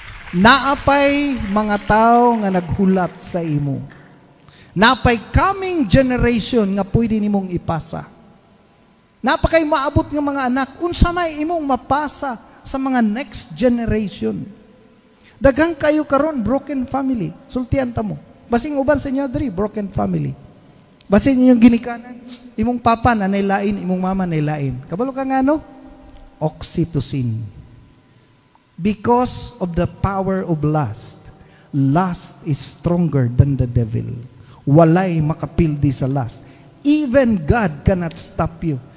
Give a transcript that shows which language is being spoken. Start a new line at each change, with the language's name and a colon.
Cebuano: Naapay mga tao nga naghulat sa imo. Naapay
English: coming generation
Cebuano: nga pwede nimong ipasa. Napakay maabot ng mga anak, unsa may imong mapasa sa mga next generation. Daghang kayo karon broken family. Sultian ta mo. Basing uban sa inyo diri broken family. Basing inyong ginikanan, imong papa na lain, imong mama na lain. Kabalo ka nga no?
English: Oxytocin. Because of the power of lust. Lust is stronger than the devil.
Cebuano: Walay makapildi sa lust.
English: Even God cannot stop you.